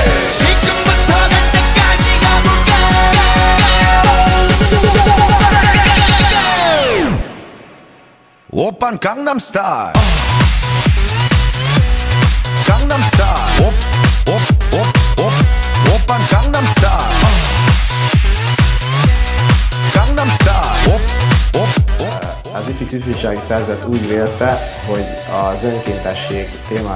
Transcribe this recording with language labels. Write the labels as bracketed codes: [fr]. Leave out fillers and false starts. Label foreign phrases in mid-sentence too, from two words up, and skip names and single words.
[ko] 지금부터 갈 때까지 가볼까 오빤 강남스타일 강남스타일 오빤 강남스타일 강남스타일 [hu] Az IFX ifjúsági szervezet úgy vélte, hogy az önkéntesség témája